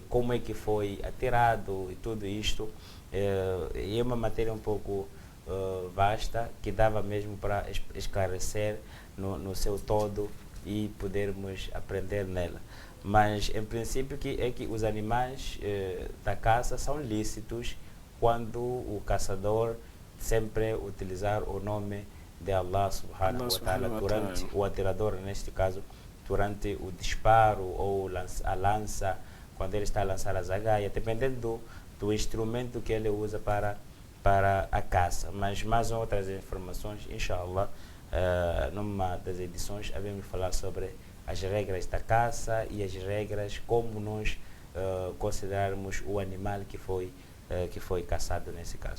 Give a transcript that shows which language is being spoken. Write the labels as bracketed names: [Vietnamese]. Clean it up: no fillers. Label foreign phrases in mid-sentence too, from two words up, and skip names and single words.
[Portuguese] Como é que foi atirado e tudo isto. É uma matéria um pouco vasta, que dava mesmo para esclarecer no seu todo e podermos aprender nela. Mas, em princípio, é que os animais da caça são lícitos quando o caçador sempre utilizar o nome de Allah [Arabic] سبحانه وتعالى [Portuguese] durante o atirador, neste caso, durante o disparo ou a lança, quando ele está a lançar a zagaia, dependendo do instrumento que ele usa para a caça. Mas mais outras informações, inshallah, numa das edições, havemos falar sobre as regras da caça e as regras como nós considerarmos o animal que foi caçado nesse caso.